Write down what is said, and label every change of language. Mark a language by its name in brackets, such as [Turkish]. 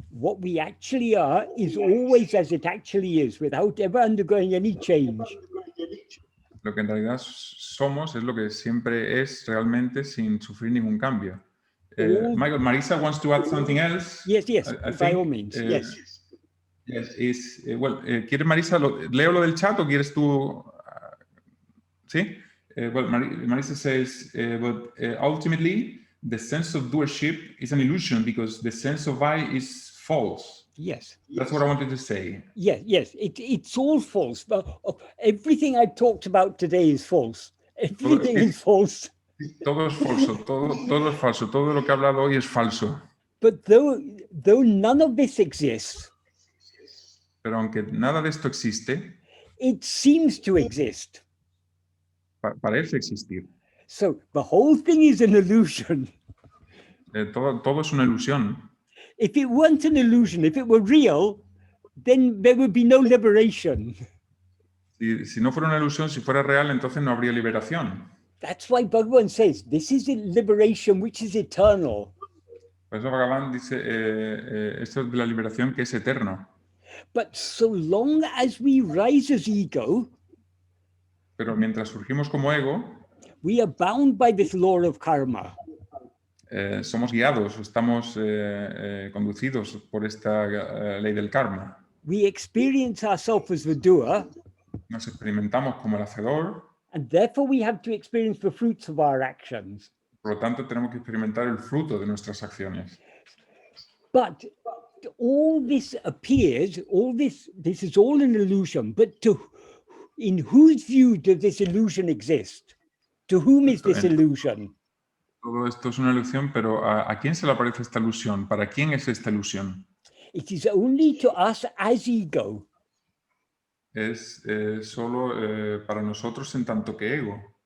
[English] What we actually are is always as it actually is, without ever undergoing any change. [Spanish] Lo que en realidad somos es lo que siempre es realmente sin sufrir ningún cambio. [English] Michael, Marisa wants to add something else. Yes, I think, all means, yes. Yes, [Spanish] ¿quieres, Marisa, leo lo del chat o quieres tú? ¿Sí? [English] Marisa says, but ultimately, the sense of doership is an illusion because the sense of I is false. Yes. That's what I wanted to say. Yes, it's all false. But everything I talked about today is false. Everything is false. [Spanish] Todo es falso, todo es falso, todo lo que he hablado hoy es falso. [English] But though none of this exists, [Spanish] Pero aunque nada de esto existe, [English] it seems to exist. [Spanish] Parece existir. [English] So the whole thing is an illusion. [Spanish] Todo es una ilusión. [English] If it weren't an illusion, if it were real, then there would be no liberation. [Spanish] Si no fuera una ilusión, si fuera real, entonces no habría liberación. [English] That's why Bhagavan says, this is a liberation which is eternal. [Spanish] Por eso Bhagavan dice esto es de la liberación que es eterno. [English] But so long as we rise as ego, [Spanish] pero mientras surgimos como ego, [English] we are bound by this law of karma. [Spanish] Somos guiados, estamos conducidos por esta ley del karma. [English] We experience ourselves as the doer, [Spanish] Nos experimentamos como el hacedor, [English] and therefore we have to experience the fruits of our actions. [Spanish] por lo tanto tenemos que experimentar el fruto de nuestras acciones. [English] But all this appears, this is all an illusion, but in whose view does this illusion exist? To whom is this illusion? [Spanish] Todo esto es una ilusión, pero ¿a quién se le aparece esta ilusión? ¿Para quién es esta ilusión? [English] It is only to us as ego. [Spanish] Es solo para nosotros en tanto que ego.